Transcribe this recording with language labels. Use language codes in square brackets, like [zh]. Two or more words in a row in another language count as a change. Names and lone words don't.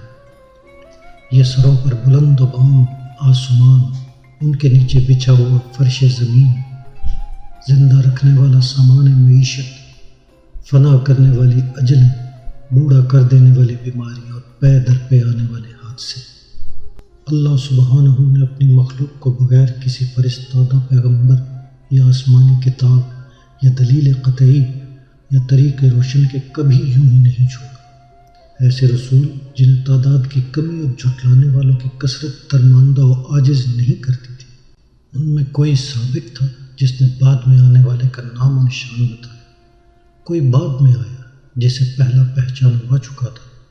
[ur] یہ سروں پر بلند و بام آسمان، ان کے نیچے بچھا ہوا فرش زمین، زندہ رکھنے والا سامان معیشت، فنا کرنے والی اجلیں، بوڑھا کر دینے والی بیماریاں اور پے در پے آنے والے حادثے۔ اللہ سبحانہ نے اپنی مخلوق کو بغیر کسی فرستادہ پیغمبر یا آسمانی کتاب یا دلیل قطعی یا طریق روشن کے کبھی یوں ہی نہیں چھوڑا۔ ایسے رسول جنہیں تعداد کی کمی اور جھٹلانے والوں کی کثرت درماندہ و عاجز نہیں کرتی تھی، ان میں کوئی سابق تھا جس نے بعد میں آنے والے کا نام و نشان بتایا، کوئی بعد میں آیا جسے پہلا پہچان ہوا چکا تھا۔